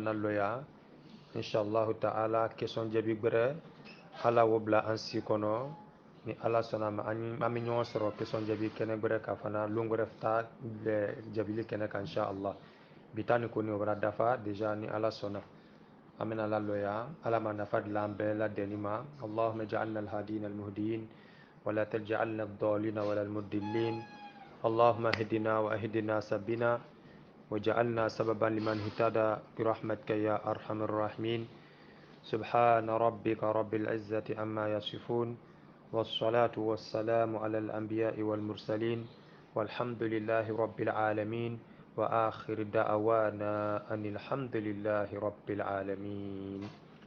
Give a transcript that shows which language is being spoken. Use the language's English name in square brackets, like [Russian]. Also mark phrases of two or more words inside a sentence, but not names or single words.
[Bambara] na lɔya [Arabic] إن شاء الله تعالى [Bambara] question jaabi gbɛrɛ ala o bila an si kɔnɔ ni ala sɔnna ma an bɛ ɲɔgɔn sɔrɔ question jaabi kɛnɛ gbɛrɛ ka fana lon wɛrɛ ta jaabili kɛnɛ kan inshallah bi ta ni kɔni o bɛra dafa déjà ni ala sɔnna an bɛna la lɔya ala ma nafa dilan an bɛɛ lajɛlen ma [Arabic] اللهم اجعلنا الهادين المهديين ولا تجعلنا الضالين ولا المضلين اللهم اهدنا واهدنا سبنا وجعلنا سببا لمن اهتدى برحمتك يا أرحم الراحمين سبحان ربك رب العزة عما يصفون والصلاة والسلام على الأنبياء والمرسلين والحمد لله رب العالمين وآخر دعوانا أن الحمد لله رب العالمين